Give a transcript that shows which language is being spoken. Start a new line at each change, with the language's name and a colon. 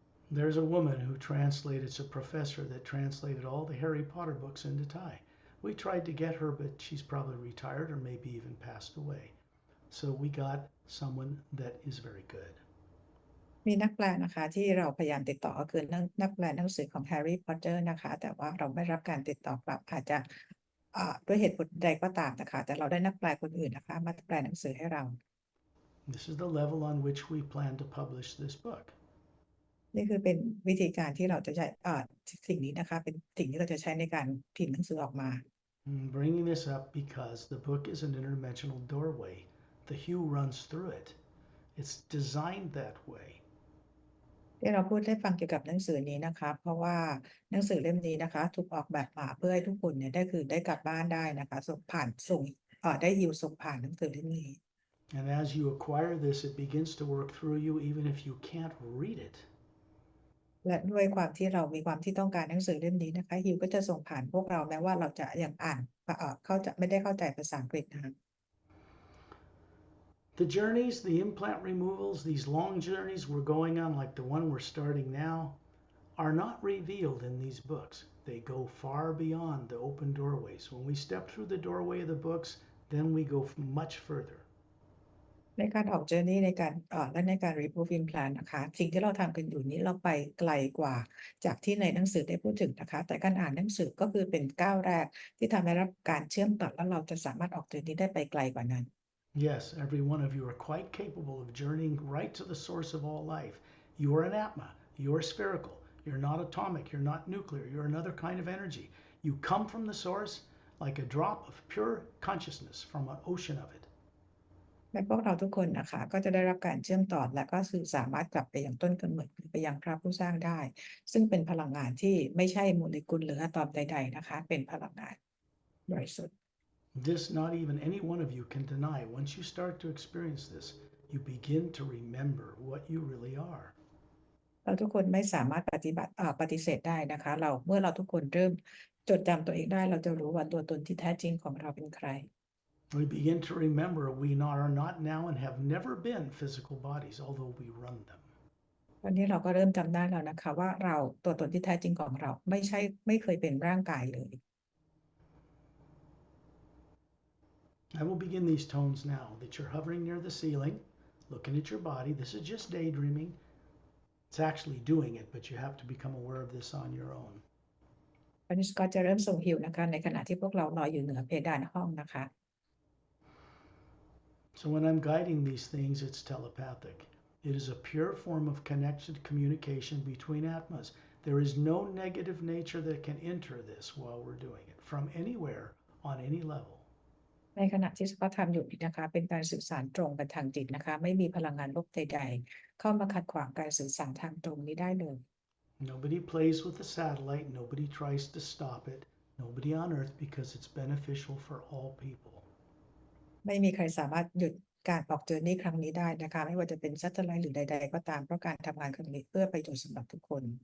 English: There's a woman who translated, it's a professor that translated all the Harry Potter books into Thai. We tried to get her, but she's probably retired or maybe even passed away. So we got someone that is very good.
Thai: มีนักแปลนะคะที่เราพยายามติดต่อก็คือนักแปลหนังสือของแฮร์รี่พอตเตอร์นะคะแต่ว่าเราไม่รับการติดต่อกลับอาจจะด้วยเหตุผลใดก็ตามนะคะแต่เราได้นักแปลคนอื่นนะคะมาแปลหนังสือให้เรา
English: This is the level on which we plan to publish this book.
Thai: นี่คือเป็นวิธีการที่เราจะใช้สิ่งนี้นะคะเป็นสิ่งที่เราจะใช้ในการพิมพ์หนังสือออกมา
English: I'm bringing this up because the book is an interdimensional doorway. The hue runs through it. It's designed that way.
Thai: ที่เราพูดให้ฟังเกี่ยวกับหนังสือนี้นะคะเพราะว่าหนังสือเล่มนี้นะคะถูกออกแบบมาเพื่อให้ทุกคนเนี่ยได้กลับบ้านได้นะคะส่งได้ฮิวส่งผ่านหนังสือเล่มนี้
English: And as you acquire this, it begins to work through you even if you can't read it.
Thai: และด้วยความที่เรามีความที่ต้องการหนังสือเล่มนี้นะคะฮิวก็จะส่งผ่านพวกเราแม้ว่าเราจะยังอ่านไม่ได้เข้าใจภาษาอังกฤษนะคะ
English: The journeys, the implant removals, these long journeys we're going on, like the one we're starting now, are not revealed in these books. They go far beyond the open doorways. When we step through the doorway of the books, then we go much further.
Thai: ในการออก journey ในการและในการ
English: remove implant
Thai: นะคะสิ่งที่เราทำกันอยู่นี้เราไปไกลกว่าจากที่ในหนังสือได้พูดถึงนะคะแต่การอ่านหนังสือก็คือเป็นก้าวแรกที่ทำให้รับการเชื่อมต่อแล้วเราจะสามารถออก journey ได้ไปไกลกว่านั้น
English: Yes, every one of you are quite capable of journeying right to the source of all life. You are an Atma. You are spherical. You're not atomic. You're not nuclear. You're another kind of energy. You come from the source like a drop of pure consciousness from an ocean of it.
Thai: และพวกเราทุกคนนะคะก็จะได้รับการเชื่อมต่อและก็คือสามารถกลับไปยังต้นกำเนิดหรือไปยังพระผู้สร้างได้ซึ่งเป็นพลังงานที่ไม่ใช่โมเลกุลหรืออะตอมใดๆนะคะเป็นพลังงานบริสุทธิ์
English: This, not even any one of you can deny. Once you start to experience this, you begin to remember what you really are.
Thai: เราทุกคนไม่สามารถปฏิเสธได้นะคะเมื่อเราทุกคนเริ่มจดจำตัวเองได้เราจะรู้ว่าตัวตนที่แท้จริงของเราเป็นใคร
English: We begin to remember we are not now and have never been physical bodies, although we run them.
Thai: ตอนนี้เราก็เริ่มจำได้แล้วนะคะว่าตัวตนที่แท้จริงของเราไม่เคยเป็นร่างกายเลย
English: I will begin these tones now that you're hovering near the ceiling, looking at your body. This is just daydreaming. It's actually doing it, but you have to become aware of this on your own.
Thai: ตอนนี้ก็จะเริ่มส่งฮิวนะคะในขณะที่พวกเราลอยอยู่เหนือเพดานห้องนะคะ
English: So when I'm guiding these things, it's telepathic. It is a pure form of connected communication between Atmas. There is no negative nature that can enter this while we're doing it, from anywhere, on any level.
Thai: ในขณะที่เขาทำอยู่นี้นะคะเป็นการสื่อสารตรงกันทางจิตนะคะไม่มีพลังงานลบใดๆเข้ามาขัดขวางการสื่อสารทางตรงนี้ได้เลย
English: Nobody plays with the satellite. Nobody tries to stop it. Nobody on Earth, because it's beneficial for all people.
Thai: ไม่มีใครสามารถหยุดการออกเจอร์นี่ครั้งนี้ได้นะคะไม่ว่าจะเป็นซัตเทอร์ไลท์หรือใดๆก็ตามเพราะการทำงานครั้งนี้เพื่อประโยชน์สำหรับทุกคน